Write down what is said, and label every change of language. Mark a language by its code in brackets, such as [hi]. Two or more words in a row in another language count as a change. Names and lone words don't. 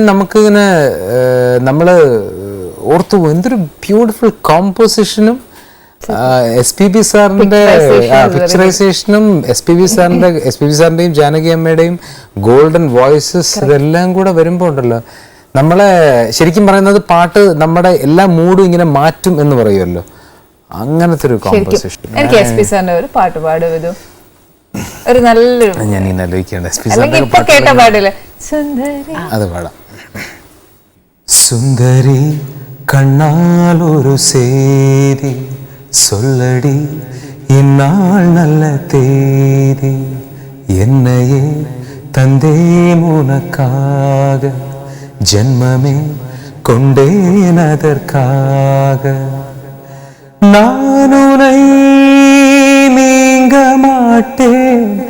[ml] നമുക്കിങ്ങനെ നമ്മൾ ഓർത്തു പോകും, എന്തൊരു [en] beautiful composition [ml] SPB സാറിൻ്റെ പിക്ചറൈസേഷനും SPB സാറിൻ്റെയും ജാനകി അമ്മയുടെയും [en] golden voices [ml] ഇതെല്ലാം കൂടെ വരുമ്പോൾ ഉണ്ടല്ലോ, നമ്മളെ ശരിക്കും പറയുന്നത് പാട്ട് നമ്മുടെ എല്ലാ മൂഡും ഇങ്ങനെ മാറ്റും എന്ന് പറയുമല്ലോ, അങ്ങനത്തെ ഒരു കോമ്പോസിഷൻ. എനിക്ക് SPB സാറിന്റെ ഒരു പാട്ട് പാടും വിധു, ഒരു നല്ലൊരു, ഞാൻ ഇങ്ങനെ ആലോചിക്കേണ്ട SPB ഇപ്പൊ കേട്ട പാടില്ലേ, അത് പാടാം. [ta] சுந்தரி கண்ணால் ஒரு சேதி சொல்லடி இந்நாள் நல்ல தேதி என்னையே தந்தேன் உனக்காக ஜென்மமே கொண்டேன் அதற்காக நான் உன்னை நீங்க மாட்டேன்